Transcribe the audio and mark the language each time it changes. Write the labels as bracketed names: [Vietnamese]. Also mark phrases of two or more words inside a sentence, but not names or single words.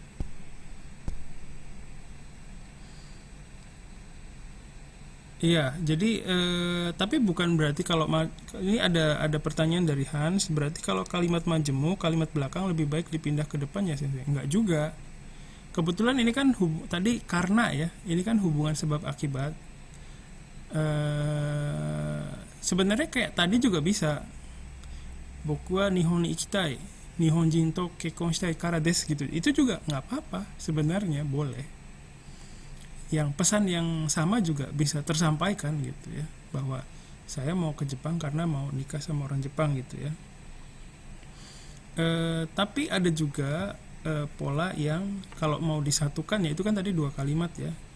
[Indonesian] Iya, jadi tapi bukan berarti kalau ini ada pertanyaan dari Hans, berarti kalau kalimat majemuk, kalimat belakang lebih baik dipindah ke depan ya, Sensei? Enggak juga. Kebetulan ini kan tadi karena ya, ini kan hubungan sebab akibat. Sebenarnya kayak tadi juga bisa. [Japanese] 僕は日本に行きたい、日本人と結婚したいからです gitu. [Indonesian] Itu juga nggak apa-apa, sebenarnya boleh. Yang pesan yang sama juga bisa tersampaikan gitu ya, bahwa saya mau ke Jepang karena mau nikah sama orang Jepang gitu ya. Tapi ada juga pola yang kalau mau disatukan ya, itu kan tadi dua kalimat ya.